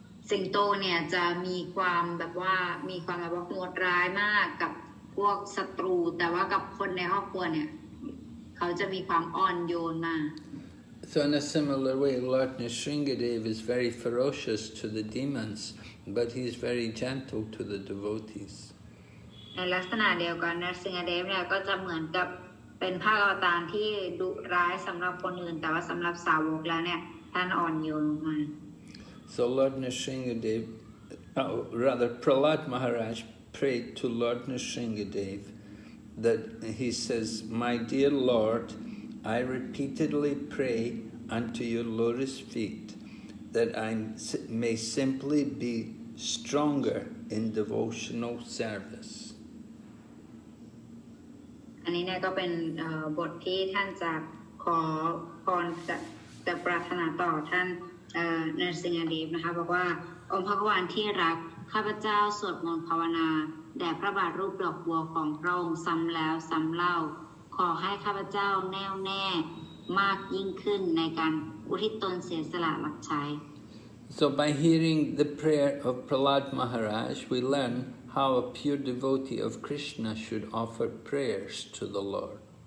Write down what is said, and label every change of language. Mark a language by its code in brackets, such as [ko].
[th] สิงโตเนี่ยจะมีความแบบว่าโหดร้ายมากกับพวกศัตรูแต่ว่ากับคนในครอบครัวเนี่ยเขาจะมีความอ่อนโยนมาก [en] So in a similar way, Lord Nrsingadev is very ferocious to the demons, but he is very gentle to the devotees. [th] ในลักษณะเดียวกันนรสิงหเดชเนี่ยก็จะเหมือนกับเป็นพระอวตารที่ดุร้ายสำหรับคนอื่นแต่ว่าสำหรับสาวกแล้วเนี่ยท่านอ่อนโยนมาก [en] So Lord Nrsingadev, rather Prahlad Maharaj prayed to Lord Nrsingadev that he says, "My dear Lord, I repeatedly pray unto your lotus feet that I may simply be stronger in devotional service." [th] อันนี้เนี่ยก็เป็นบทที่ท่านจะขอพรจะปรารถนาต่อท่านนรสิงห์เดชนะคะบอกว่าองค์พระกวานที่รักข้าพเจ้าสวดมนต์ภาวนาแด่พระบาทรูปดอกบัวของพระองค์ซ้ำแล้วซ้ำเล่าขอให้ข้าพเจ้าแน่วแน่มากยิ่งขึ้นในการอุทิศตนเสียสละรับใช้ [en] So by hearing the prayer of Prahlad Maharaj, we learn how a pure devotee of Krishna should offer prayers to the Lord.